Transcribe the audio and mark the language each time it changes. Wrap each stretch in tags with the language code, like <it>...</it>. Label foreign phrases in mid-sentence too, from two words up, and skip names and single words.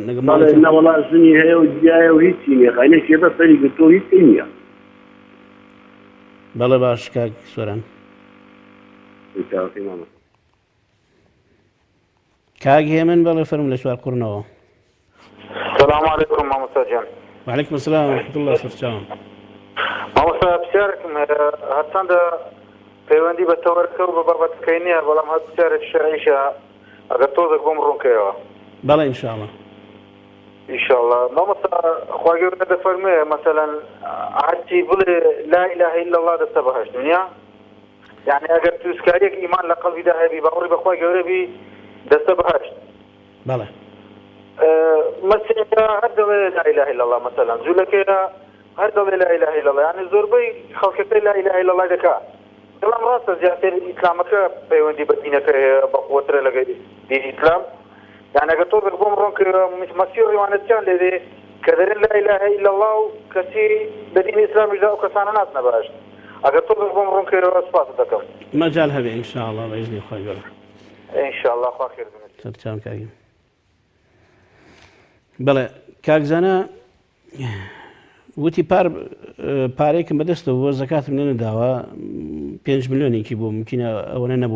<ckb>بەڵێ نەوەڵا ژنی هەیە و جیایە و هیچی نییە خانێکی بە سەری گرتۆ هیچ نییە بەڵێ باش کاک سۆران کاک هێمن بەڵێ فەرموو لە چوار قوڕنەوە</ckb> <ar>السلام عليكم</ar> <ckb>مامۆستا جان</ckb> <ar>وعەلەیکم السلام ورحمة الله سەرچاوم</ar> <ckb>مامۆستا پرسیارێکم هەرچەندە پەیوەندی بە تەوەرکە و بە بابەتەکەی نییە بەڵام هەر پرسیارێک شەرعیشە ئەگەر تۆزێک بۆم ڕوونکەیەوە بەڵێ ئینشاءڵڵا ئینشاءڵڵا مامۆستا خوا گەورە دەفەرمێ مەسەلەن هەرچی بڵێ</ckb> <ar>لا إله إلا الله</ar> <ckb>دەستە بەهەشت دنیا يعني ئەگەر تووسکاریەک ئیمان لە قەڵبیدا هەبی باوەڕی بەخوا گەورە بی دەستە بەهەشت بەڵێ مەسیحە هەر دەڵێ</ckb> <ar>لا إله إلا الله</ar> <ckb>مەسەلەن جوولەکەیە هەر دەڵێ</ckb> <ar>لا إله إلا الله</ar> <ckb>يعني زۆربەی خەڵکەکەی</ckb> <ar>لا إله إلا الله</ar> <ckb>دەکات بەڵام ڕاستە زیاتر ئیسلامەکە پەیوەندی بە دینەکە هەیە بەقووەترە لەگەڵ دینی ئیسلام يعني ئەگەر تۆ بۆم ڕوون کرد مەسیح ڕیوانەتیان لێدێ کە دەرێن</ckb> <ar>لا إله إلا الله</ar> <ckb>و کەسی لە دینی ئیسلامیشدا ئەو کەسانە ناتنە بەهەشت ئەگەر تۆ بۆم ڕوون کردەوە سپاس دەکەم مەجال هەبێ ئینشاءڵڵا بەئیزنی خوای گەورە ئینشاءڵڵا خوا خێر بنێت سەرچاوم کاگیم بەڵێ کاکزانە وتی پارێکم بەدەستەوە بۆ زەکاتم لێ نەداوە 5 ملیۆنێکی بۆ ممکنە ئەوەنە نەبوو</ckb>